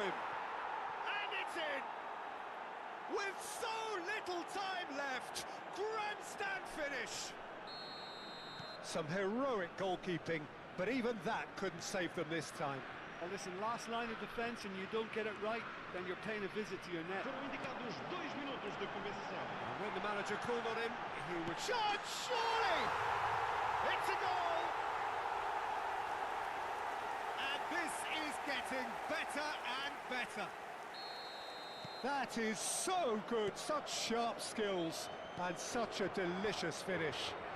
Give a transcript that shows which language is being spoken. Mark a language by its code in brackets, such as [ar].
[en] And it's in! With so little time left! Grandstand finish! Some heroic goalkeeping, but even that couldn't save them this time. Well, listen, last line of defence and you don't get it right, then you're paying a visit to your net. [pt] Foram indicados 2 minutos de compensação. [en] And when the manager called on him, he would shot, surely! It's a goal! And this is getting better and better. That is so good, such sharp skills, and such a delicious finish.